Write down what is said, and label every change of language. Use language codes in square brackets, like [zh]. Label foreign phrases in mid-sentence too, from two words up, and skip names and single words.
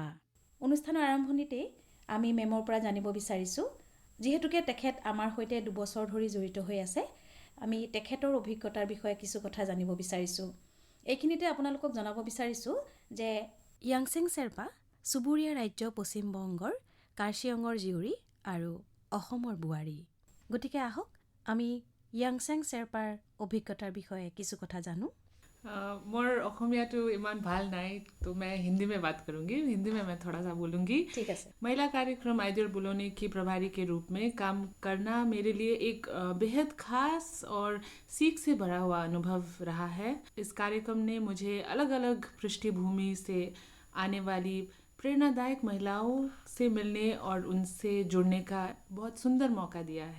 [as] অনুষ্ঠানৰ আৰম্ভণিতেই আমি মেমৰ পৰা জানিব বিচাৰিছোঁ, যিহেতুকে তেখেত আমাৰ সৈতে 2 বছৰ ধৰি জড়িত হৈ আছে, আমি তেখেতৰ অভিজ্ঞতাৰ বিষয়ে কিছু কথা জানিব বিচাৰিছোঁ। এইখিনিতে আপোনালোকক জনাব বিচাৰিছোঁ যে য়াংচেং শ্বেৰ্পা চুবুৰীয়া ৰাজ্য পশ্চিম বংগৰ কাৰ্চিয়ঙৰ জীয়ৰী আৰু অসমৰ বোৱাৰী। গতিকে আহক আমি য়াংচেং শ্বেৰ্পাৰ অভিজ্ঞতাৰ বিষয়ে কিছু কথা জানো। মোৰ অসমীয়া তো ইমান ভাল [hi] नहीं, तो मैं हिंदी में बात करूंगी। हिंदी में मैं थोड़ा सा बोलूंगी। ठीक है सर। महिला कार्यक्रम आइदुर बुलनी की प्रभारी के रूप में काम करना मेरे लिए एक बेहद खास और सीख से भरा हुआ अनुभव रहा है। इस कार्यक्रम ने मुझे अलग अलग पृष्ठभूमि से आने वाली प्रेरणादायक महिलाओं से मिलने और उनसे जुड़ने का बहुत सुंदर मौका दिया है।